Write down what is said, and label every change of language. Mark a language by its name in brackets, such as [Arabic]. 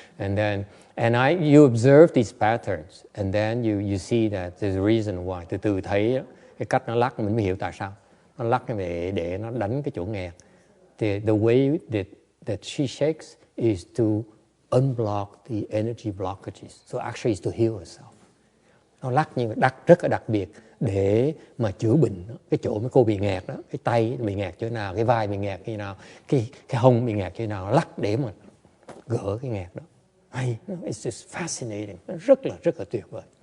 [English] And you observe these patterns, and then you see that there's a reason why. [Vietnamese] Từ từ thấy cái cách nó lắc mình mới hiểu tại sao. Nó lắc để nó đánh cái chỗ nghẹt. [English] The way that she shakes is to unblock the energy blockages. So actually it's to heal herself. [Vietnamese] Nó lắc nhưng rất là đặc biệt để mà chữa bệnh đó. Cái chỗ mà cô bị nghẹt đó, cái tay bị nghẹt chỗ nào, cái vai bị nghẹt chỗ nào, cái hông bị nghẹt chỗ nào, lắc để mà gỡ cái nghẹt đó. Hay, [English] it's just fascinating. [Vietnamese] Nó rất là tuyệt vời.